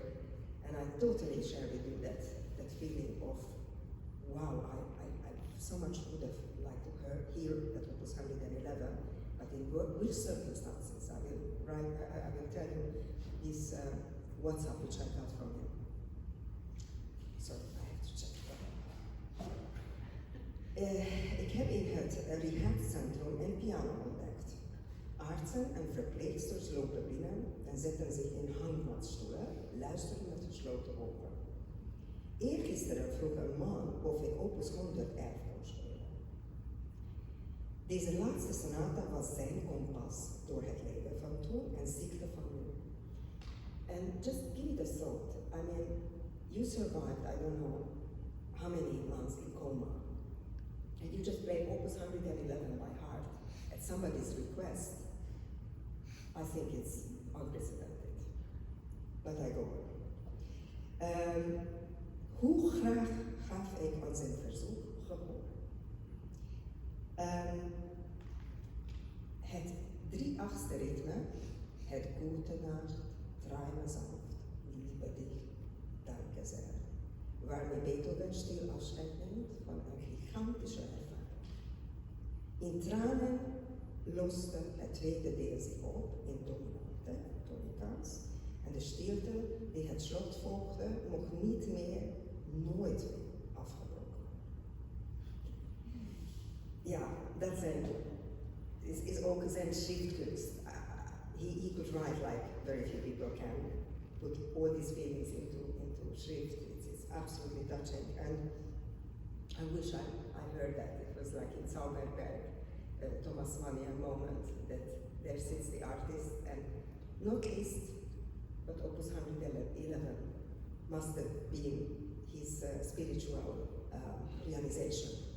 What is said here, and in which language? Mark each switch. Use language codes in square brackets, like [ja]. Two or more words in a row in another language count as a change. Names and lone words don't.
[en] And I totally share with you that feeling of, wow, I so much would have liked to hear that Opus 111, but in which circumstances? I will tell you this WhatsApp which I got from him. Sorry, I have to check that. [nl] Ik heb in het rehabcentrum een piano ontdekt. Artsen en verpleegsters lopen binnen en zetten zich in hangmatstoelen, luisteren met gesloten ogen. Eergisteren vroeg een man of ik Opus 111 kon spelen. Deze laatste sonata was zijn kompas door het leven van toen en ziekte van nu. [en] And just give it a thought. I mean, you survived, I don't know how many months in coma. And you just play Opus 111 by heart at somebody's request. I think it's unprecedented. But I go on. [nl] Hoe graag gaf ik aan zijn verzoek gehoor? Het 3/8 ritme, het [de] Gute Nacht, träume sanft, liebe dich, danke sehr, [nl] waarmee Beethoven stil afscheid neemt van een gigantische ervaring. In tranen loste het tweede deel zich op in dominante, tonica's, en de stilte die het slot volgde mocht niet meer, nooit meer afgebroken. Ja, dat is ook zijn schriftkunst. [en] He could write like very few people can, put all these feelings into schrift. It's absolutely touching, and I wish I heard that. It was like in Zauberberg, Thomas Mannian moment, that there sits the artist, and not Liszt, but Opus 111 must have been his spiritual realization.